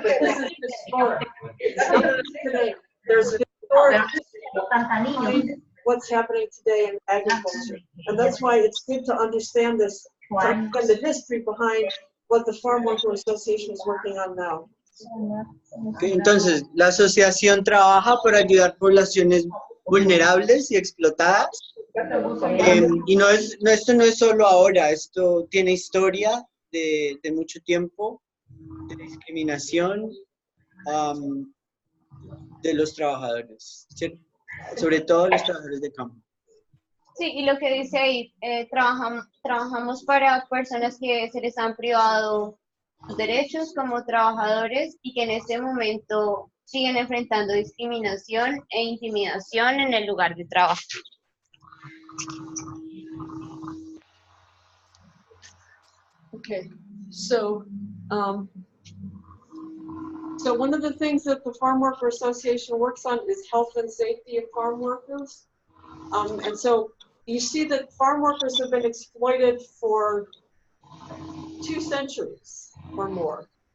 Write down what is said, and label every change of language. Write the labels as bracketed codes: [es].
[en] But this is historic. It's not just today. There's historic behind what's happening today in agriculture. And that's why it's good to understand this, to understand the history behind what the Farm Worker Association is working on now. [es] Okay, entonces, la asociación trabaja por ayudar poblaciones vulnerables y explotadas. Y esto no es solo ahora, esto tiene historia de mucho tiempo, de discriminación de los trabajadores, ¿cierto? Sobre todo los trabajadores de campo. Sí, y lo que dice ahí, trabajamos para personas que se les han privado sus derechos como trabajadores y que en este momento siguen enfrentando discriminación e intimidación en el lugar de trabajo. [en] Okay, so one of the things that the Farm Worker Association works on is health and safety of farm workers. And so you see that farm workers have been exploited for 2 centuries or more.